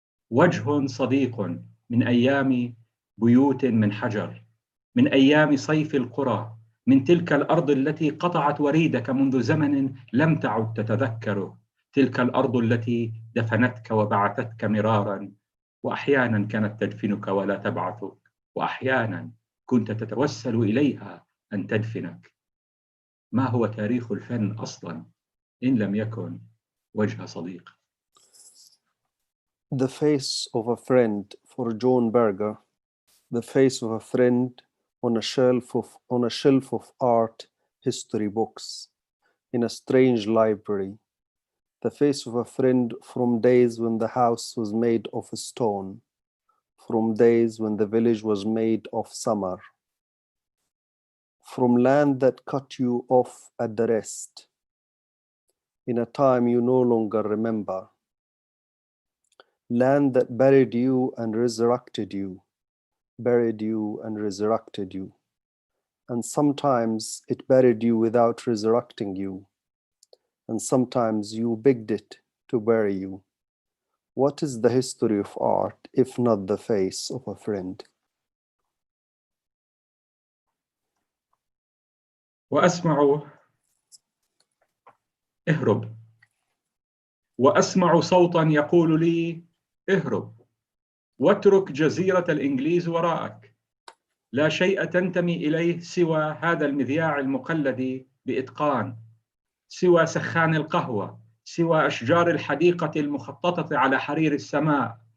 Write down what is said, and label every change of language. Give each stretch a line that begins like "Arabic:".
Arabic: وجه صديق من أيام بيوت من حجر، من أيام صيف القرى، من تلك الأرض التي قطعت وريدك منذ زمن لم تعد تتذكره، تلك الأرض التي دفنتك وبعثتك مرارا، وأحيانا كانت تدفنك ولا تبعثك، وأحيانا كنت تتوسل إليها أن تدفنك. ما هو تاريخ الفن أصلا إن لم يكن وجه صديق؟
English: The face of a friend for John Berger, the face of a friend on a shelf of art history books in a strange library, the face of a friend from days when the house was made of stone, from days when the village was made of summer, from land that cut you off at the rest, in a time you no longer remember, land that buried you and resurrected you, buried you and resurrected you. And sometimes it buried you without resurrecting you, and sometimes you begged it to bury you. What is the history of art if not the face of a friend?
Arabic: وأسمع اهرب، وأسمع صوتا يقول لي اهرب، واترك جزيرة الإنجليز وراءك. لا شيء تنتمي إليه سوى هذا المذياع المقلد بإتقان، سوى سخان القهوة، سوى أشجار الحديقة المخططة على حرير السماء.